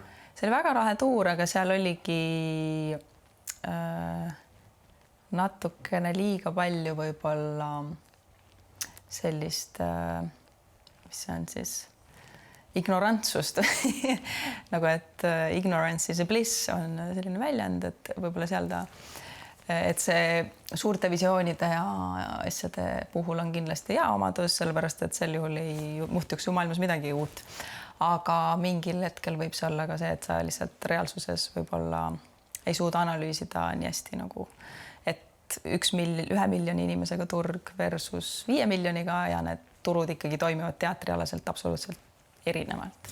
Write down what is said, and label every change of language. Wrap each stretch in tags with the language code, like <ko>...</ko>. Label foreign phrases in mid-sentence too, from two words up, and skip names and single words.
<et>See oli väga lahe tuur, aga seal oligi natukene liiga palju võib-olla sellist, mis see on siis, ignorantsust nagu, et</et> <en>ignorance is a bliss</en> <et>on selline väljend, et võib-olla seal et see suurte visioonide ja asjade puhul on kindlasti hea omadus, sellepärast et sel juhul ei muutuks ju maailmas midagi uut. aga mingil hetkel võib see olla ka see, et sa lihtsalt reaalsuses võib-olla ei suuda analüüsida nii hästi nagu, et 1 miljoni inimesega turg versus 5 miljoniga ja need turud ikkagi toimivad teatrialaselt absoluutselt erinevalt.</et>